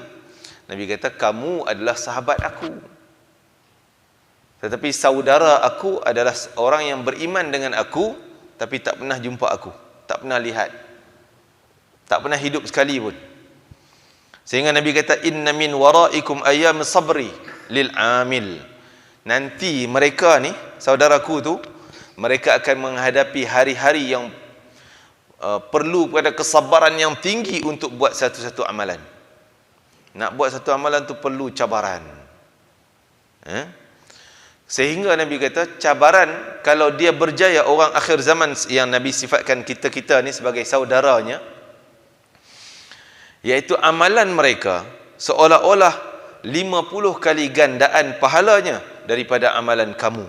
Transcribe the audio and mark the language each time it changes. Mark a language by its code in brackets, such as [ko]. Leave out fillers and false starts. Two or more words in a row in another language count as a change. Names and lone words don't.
[ms] Nabi kata, kamu adalah sahabat aku. Tetapi saudara aku adalah orang yang beriman dengan aku tapi tak pernah jumpa aku, tak pernah lihat, tak pernah hidup sekali pun. Sehingga Nabi kata, [ar] إن من ورائكم أيام صبر للعامل. [ms] Nanti mereka ni, saudaraku tu, mereka akan menghadapi hari-hari yang perlu pada kesabaran yang tinggi untuk buat satu-satu amalan. Nak buat satu amalan tu perlu cabaran. Sehingga Nabi kata, cabaran kalau dia berjaya, orang akhir zaman yang Nabi sifatkan kita-kita ni sebagai saudaranya, iaitu amalan mereka seolah-olah 50 kali gandaan pahalanya daripada amalan kamu.